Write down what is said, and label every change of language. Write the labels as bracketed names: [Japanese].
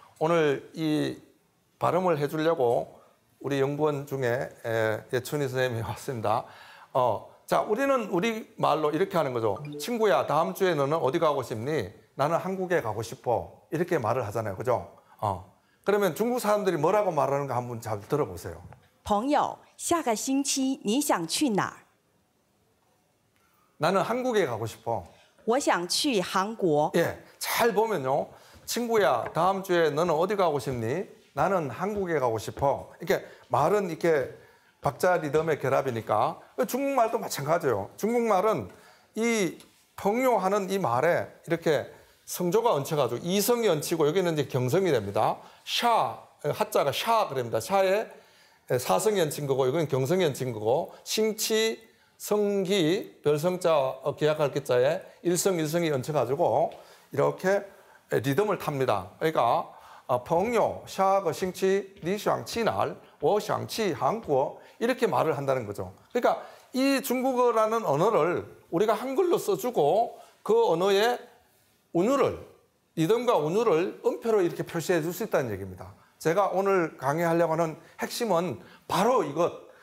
[Korean] 오늘 이 발음을 해주려고 우리 연구원 중에 예춘희 선생님이 왔습니다. 자, 우리는 우리 말로 이렇게 하는 거죠. 친구야, 다음 주에 너는 어디 가고 싶니? 나는 한국에 가고 싶어. 이렇게 말을 하잖아요. 그죠? 그러면 중국 사람들이 뭐라고 말하는가 한번 잘 들어보세요. [Chinese] 朋友，下个星期你想去哪儿？ [Korean] 나는 한국에 가고 싶어. [Chinese] 我想去韩国。 [Korean] 예, 잘 보면요. 친구야, 다음 주에 너는 어디 가고 싶니? 나는 한국에 가고 싶어. 이렇게 말은 이렇게 박자 리듬의 결합이니까 중국말도 마찬가지예요. 중국말은 이 평요하는 이 말에 이렇게 성조가 얹혀가지고 이성이 얹히고 여기는 이제 경성이 됩니다. 샤, 하자가 샤 그럽니다. 샤에 사성이 얹힌 거고 이건 경성이 얹힌 거고 싱치, 성기, 별성자 기약할 기자에 일성이 얹혀가지고 이렇게 리듬을 탑니다. 그러니까 [Chinese] 朋友, 下个星期你想去哪儿? 我想去韩国 [Korean] 이렇게 말을 한다는 거죠. 그러니까 이 중국어라는 언어를 우리가 한글로 써주고 그 언어의 운율을 리듬과 운율을 음표로 이렇게 표시해 줄 수 있다는 얘기입니다. 제가 오늘 강의하려고 하는 핵심은 바로 이것.